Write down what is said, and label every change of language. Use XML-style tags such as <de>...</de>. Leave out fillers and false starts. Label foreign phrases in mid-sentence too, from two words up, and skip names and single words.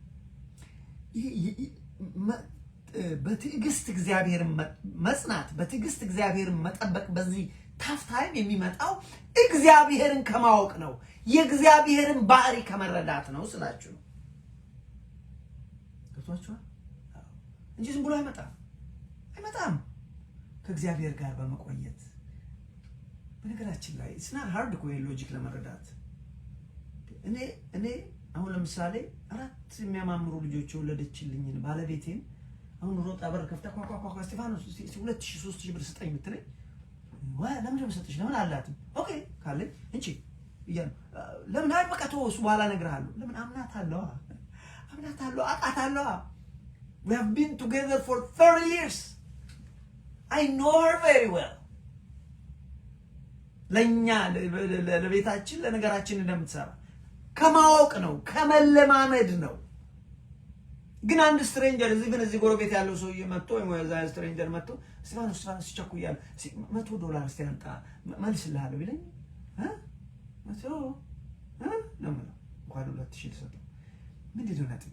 <am>በትዕግስት እግዚአብሔርን መጽናት፣ በትዕግስት እግዚአብሔርን መጠበቅ በዚህ</am> <en>tough time</en> <am>የሚመጣው እግዚአብሔርን ከማወቅ ነው። የእግዚአብሔርን ባህሪ ከመረዳት ነው ስላችሁ ነው። ገብቷችኋል? እንጂ ዝም ብሎ አይመጣም። ከእግዚአብሔር ጋር በመቆየት በነገራችን ላይ</am> <en>it's not hard</en> <am>እኮ ሎጂክ ለመረዳት። እኔ አሁን ለምሳሌ 4 የሚያማምሩ ልጆች የወለደችልኝን ባለቤቴን አሁን ሮጣ በር ከፍታ ኳኳኳ ስቴፋኖስ 2000-3000 ብር ስጠኝ የምትለኝ ለምን ደምሰጥሽ ለምን አላትም? ኦኬ ካለኝ እንቺ ይያል ለምን አይበቃ ተወሱ በኋላ እነግርሃለሁ። ለምን አምናታለሁ አቃታለሁ።</am> <en>We have been together for 30 years. I know her very well.</en> <am>ለኛ ለቤታችን ለነገራችን እንደምትሰራ ከማወቅ ነው፣ ከመለማመድ ነው። ግን አንድ ስትሬንጀር እዚህ ጎረቤት ያለው ሰውዬ መጥቶ ወይ ወዛ ስትሬንጀር መጥቶ ስቴፋኖስ ሲቸኩያል $100 እስቲ አምጣ መልስልሃለሁ ቢለኝ ለምን እንኳን 2000 ሰጠው ምንድነው ነጥቤ?</am>